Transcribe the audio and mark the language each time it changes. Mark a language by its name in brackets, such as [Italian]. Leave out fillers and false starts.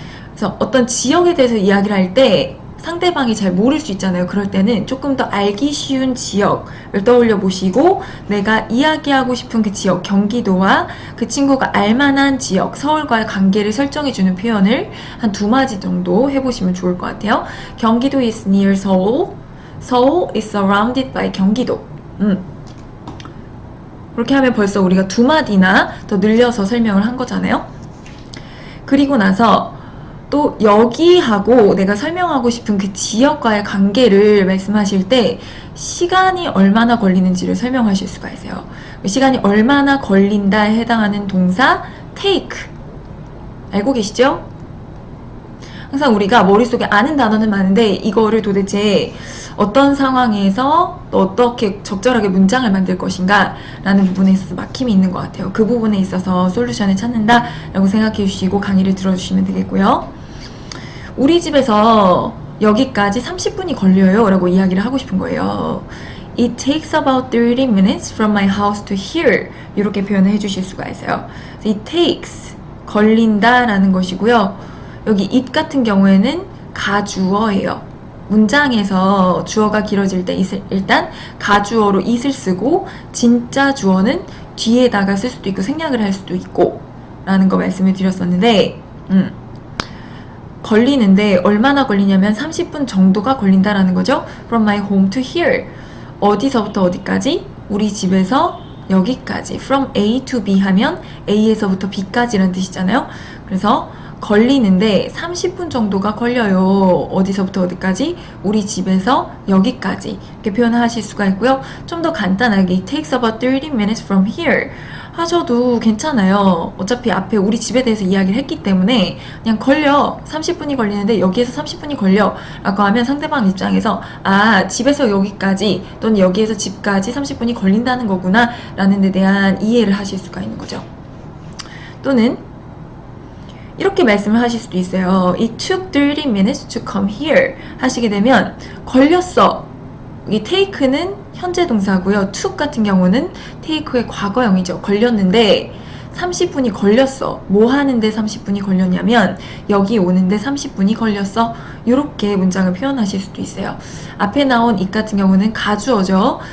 [Korean] 그래서 어떤 지역에 대해서 이야기를 할 때 상대방이 잘 모를 수 있잖아요. 그럴 때는 조금 더 알기 쉬운 지역을 떠올려 보시고 내가 이야기하고 싶은 그 지역, 경기도와 그 친구가 알만한 지역, 서울과의 관계를 설정해주는 표현을 한 2마디 정도 해보시면 좋을 것 같아요. [English] 경기도 is near 서울, 서울 is surrounded by 경기도. [Korean] 그렇게 하면 벌써 우리가 2마디나 더 늘려서 설명을 한 거잖아요. 그리고 나서 또 여기하고 내가 설명하고 싶은 그 지역과의 관계를 말씀하실 때 시간이 얼마나 걸리는지를 설명하실 수가 있어요. 시간이 얼마나 걸린다에 해당하는 동사 take 알고 계시죠? 항상 우리가 머릿속에 아는 단어는 많은데 이거를 도대체 어떤 상황에서 어떻게 적절하게 문장을 만들 것인가 라는 부분에 있어서 막힘이 있는 것 같아요. 그 부분에 있어서 솔루션을 찾는다 라고 생각해 주시고 강의를 들어주시면 되겠고요. 우리 집에서 여기까지 30분이 걸려요 라고 이야기를 하고 싶은 거예요. [English] It takes about 30 minutes from my house to here [Korean] 이렇게 표현을 해주실 수가 있어요. [English] It takes [Korean] 걸린다 라는 것이고요. 여기 it 같은 경우에는 가주어예요. 문장에서 주어가 길어질 때 일단 가주어로 it을 쓰고 진짜 주어는 뒤에다가 쓸 수도 있고 생략을 할 수도 있고 라는 거 말씀을 드렸었는데 걸리는데 얼마나 걸리냐면 30분 정도가 걸린다라는 거죠. [English] From my home to here. [Korean] 어디서부터 어디까지? 우리 집에서 여기까지. [English] From A to B [Korean] 하면 A에서부터 B까지라는 뜻이잖아요. 그래서 걸리는데 30분 정도가 걸려요. 어디서부터 어디까지? 우리 집에서 여기까지. 이렇게 표현을 하실 수가 있고요. 좀 더 간단하게 [English] It takes about 30 minutes from here [Korean] 하셔도 괜찮아요. 어차피 앞에 우리 집에 대해서 이야기를 했기 때문에 그냥 걸려. 30분이 걸리는데 여기에서 30분이 걸려 라고 하면 상대방 입장에서 아, 집에서 여기까지 또는 여기에서 집까지 30분이 걸린다는 거구나 라는 데 대한 이해를 하실 수가 있는 거죠. 또는 이렇게 말씀을 하실 수도 있어요. [English] It took 30 minutes to come here [Korean] 하시게 되면 걸렸어. 이 take는 현재 동사고요. took 같은 경우는 take의 과거형이죠. 걸렸는데 30분이 걸렸어. 뭐 하는데 30분이 걸렸냐면 여기 오는데 30분이 걸렸어. 이렇게 문장을 표현하실 수도 있어요. 앞에 나온 it 같은 경우는 가주어죠.